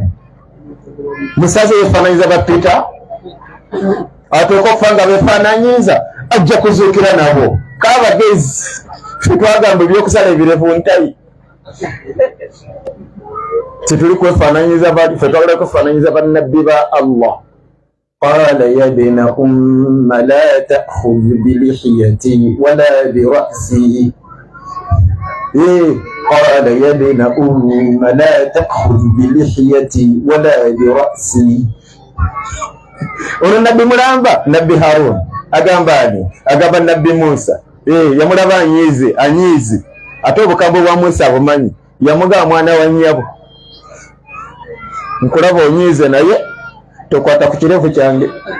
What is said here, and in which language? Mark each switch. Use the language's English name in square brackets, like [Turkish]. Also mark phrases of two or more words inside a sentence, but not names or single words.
[Ganda] Musaze yefaananyiza ba Peter, atuuka okufa nga befaananyiza ajja kuzuukira nabo. Kaabagezi twagamba ebyokusala ebirevu ntayi. Tituli kwefaananyiza bali, ffe twagala kwefaananyiza bannabbi ba Allah. [Arabic] قال يا ابن أم لا تأخذ بلحيتي ولا برأسي. قال يا ابن أم لا تأخذ بلحيتي ولا برأسي. [Ganda] Ono nabbi mulamba, nabbi Harun agamba ani? Agamba nabbi Musa. Yamulaba anyiize ate obukambwe bwa Musa abumanyi. Yamugamba mwana wa nnyabo, nkulaba onyiize naye tokwata ku kirevu kyange.